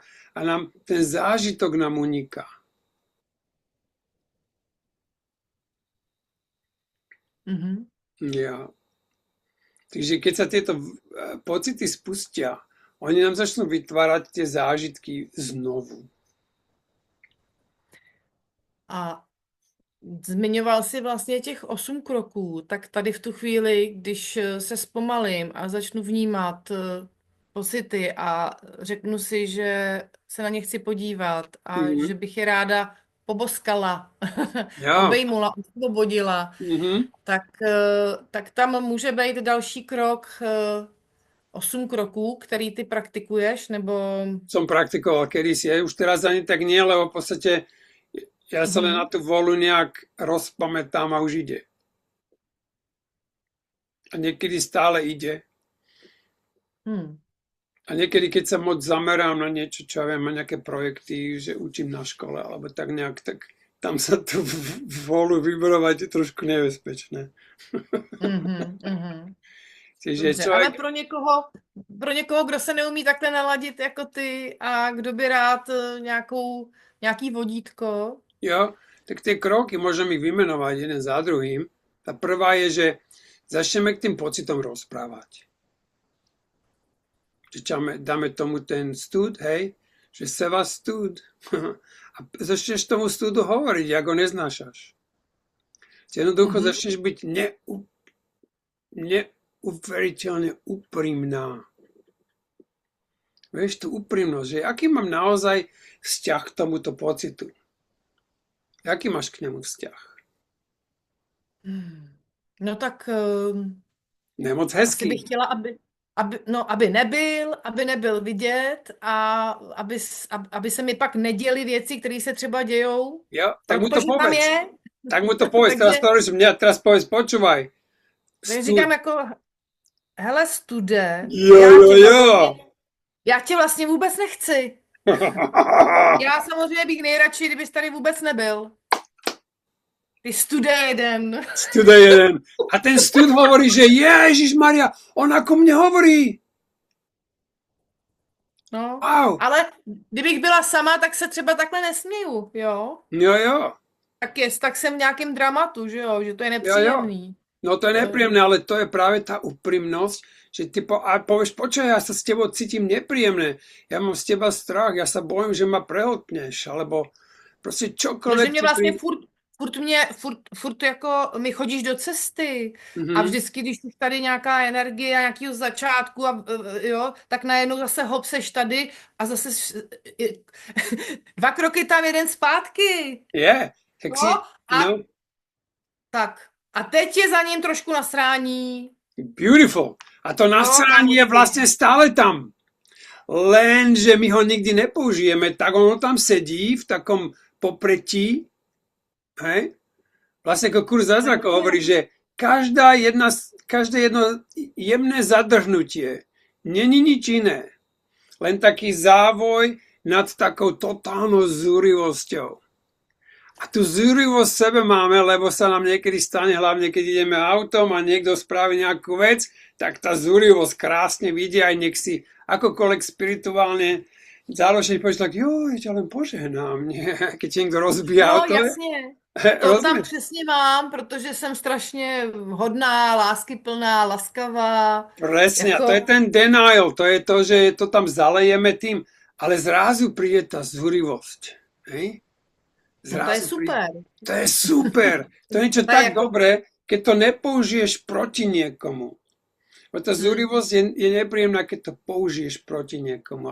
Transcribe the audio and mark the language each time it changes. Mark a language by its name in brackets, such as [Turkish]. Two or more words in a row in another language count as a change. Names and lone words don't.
[Slovak] A ten zážitok nám uniká. Ja. Takže keď sa tieto pocity spustia, oni nám začnú vytvárať tie zážitky znovu. [Czech] A zmiňoval si vlastně těch 8 kroků, tak tady v tu chvíli, když se zpomalím a začnu vnímat pocity a řeknu si, že se na ně chci podívat a že bych je ráda poboskala, obejmula, osvobodila, tak tam může být další krok 8 kroků, který ty praktikuješ, nebo... [Slovak] Som praktikoval kedysi, už teraz ani tak nie, lebo v podstate ja sa len na tú vôľu nejak rozpamätám a už ide. A niekedy stále ide. A niekedy, keď sa moc zamerám na niečo, čo ja viem, na nejaké projekty, že učím na škole, alebo tak nejak, tak tam sa tú vôľu vybrovať je trošku nebezpečné. [Czech] Dobře, ale pro někoho, kdo se neumí takhle naladit jako ty a kdo by rád nějaký vodítko. [Slovak] Jo, tak tie kroky môžeme ich vymenovať jeden za druhým. Tá prvá je, že začneme k tým pocitom rozprávať. Že dáme tomu ten stud, hej, že seva stud. A začneš tomu studu hovoriť, ako ho neznášaš. Jednoducho začneš byť neuveriteľne úprimná. Vieš, tú úprimnosť, že aký mám naozaj vzťah k tomuto pocitu. [Czech] Jaký máš k nemu vzťah? No tak... Nemoc hezký. Asi bych chtěla, aby nebyl vidět a aby se mi pak neděly věci, které se třeba dějou. [Slovak] Jo, tak mu to povedz. Tak mu to povedz, teraz povedz, počúvaj. [Czech] Říkám jako, hele stude, já tě vlastně vůbec nechci. Já samozřejmě bych nejradši, kdybys tady vůbec nebyl. Ty studé jeden. Stud je jeden. [Slovak] A ten stud hovorí, že Ježišmaria, ona ku mne hovorí. [Czech] No, Wow. ale kdybych byla sama, tak se třeba takhle nesměju, jo? Jo, jo, Tak jsem v nějakém dramatu, že jo? Že to je jo. nepříjemný. [Slovak] No to je To je... nepríjemné, ale to je práve tá úprimnosť, že ty povieš, počkaj, ja sa s tebou cítim nepríjemné, ja mám z teba strach, ja sa bojím, že ma prehltneš, alebo proste [Czech] No, že [Slovak] čokoľvek [Czech] mě [Slovak] ti [Czech] vlastně furt jako mi chodíš do cesty a Mhm. vždycky, když už tady nějaká energie a nějakýho začátku a jo, tak najednou zase hop, seš tady a zase 2 kroky tam, jeden zpátky. [Slovak] Je, tak si, [Czech] Jo? A [Slovak] no, tak. [Czech] A teď je za ním trošku nasrání. [English] beautiful. [Slovak] A to [Czech] Jo, [Slovak] nasranie je [Czech] kámošky. [Slovak] vlastne stále tam. Lenže my ho nikdy nepoužijeme, tak ono tam sedí v takom popretí, hej? Vlastne ako kurz zázrakov hovorí, že každé jedno jemné zadrhnutie není nič iné. Len taký závoj nad takou totálnou zúrivosťou. A tú zúrivosť v sebe máme, lebo sa nám niekedy stane, hlavne keď ideme autom a niekto spraví nejakú vec, tak tá zúrivosť krásne vidí, aj nech si akokoľvek spirituálne záloží, povieš tak, jo, ja len požehnám, nie? Keď ti niekto rozbíja [Czech] No, [Slovak] auto, [Czech] jasně. To tam [Slovak] rozumieš? [Czech] přesně mám, protože jsem strašně hodná, láskyplná, laskavá. [Slovak] Presne, a to je [Czech] Jako, [Slovak] ten denial, to je to, že to tam zalejeme tým, ale zrazu príde tá zúrivosť, hej? [Czech] no to je [Slovak] Zrazu príde. [Czech] super. [Slovak] To je super. To je niečo [Czech] To je tak jako, [Slovak] dobré, keď to nepoužiješ proti niekomu. Bo tá zúrivosť je nepríjemná, keď to použiješ proti niekomu.